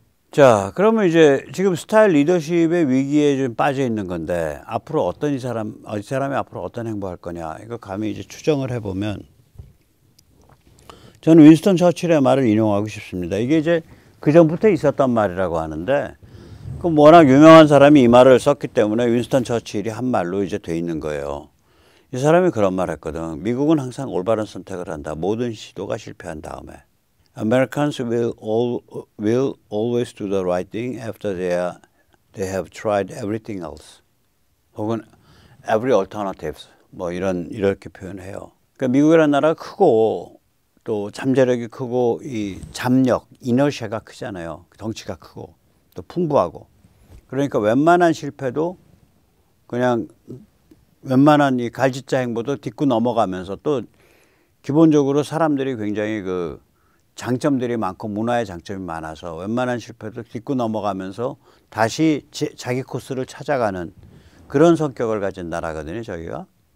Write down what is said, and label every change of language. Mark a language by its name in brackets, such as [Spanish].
[Korean] 자, 그러면 이제 지금 스타일 리더십의 위기에 좀 빠져 있는 건데, 앞으로 이 사람이 앞으로 어떤 행보할 거냐, 이거 감히 이제 추정을 해보면, 저는 윈스턴 처칠의 말을 인용하고 싶습니다. 이게 이제 그전부터 있었던 말이라고 하는데, 워낙 유명한 사람이 이 말을 썼기 때문에 윈스턴 처칠이 한 말로 이제 돼 있는 거예요. 이 사람이 그런 말 했거든. 미국은 항상 올바른 선택을 한다. 모든 시도가 실패한 다음에. [English] Americans will always do the right thing after they have tried everything else. [Korean] 혹은 [English] every alternatives. [Korean] 이렇게 표현해요. 그러니까 미국이라는 나라가 크고 또 잠재력이 크고 이 잠력, 이너시아가 크잖아요. 덩치가 크고 또 풍부하고. 그러니까 웬만한 실패도 그냥 웬만한 이 갈짓자 행보도 딛고 넘어가면서 또 기본적으로 사람들이 굉장히 그 장점들이 많고 문화의 장점이 많아서 웬만한 실패도 딛고 넘어가면서 다시 자기 코스를 찾아가는 그런 성격을 가진 나라거든요, 저희가.